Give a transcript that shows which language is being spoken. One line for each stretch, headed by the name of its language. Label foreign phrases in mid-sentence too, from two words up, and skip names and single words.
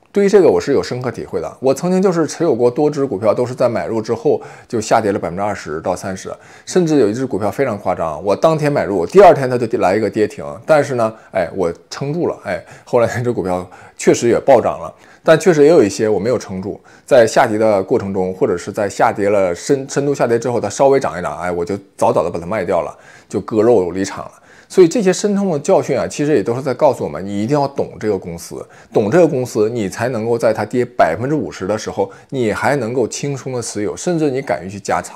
Chinese: 對於這個我是有深刻體會的，我曾經就是持有過多只股票，都是在買入之後就下跌了20%到30%，甚至有一只股票非常誇張，我当天買入，第二天它就来一個跌停，但是呢，我撐住了，後來那只股票確實也暴漲了，但確實也有一些我沒有撐住，在下跌的過程中，或者是在下跌了深度下跌之後，它稍微漲一漲，我就早早的把它賣掉了，就割肉離場了。所以這些深痛的教訓啊，其實也都是在告訴我們，你一定要懂這個公司，懂這個公司，你才能夠在它跌50%的時候，你還能夠輕鬆的持有，甚至你敢於去加倉。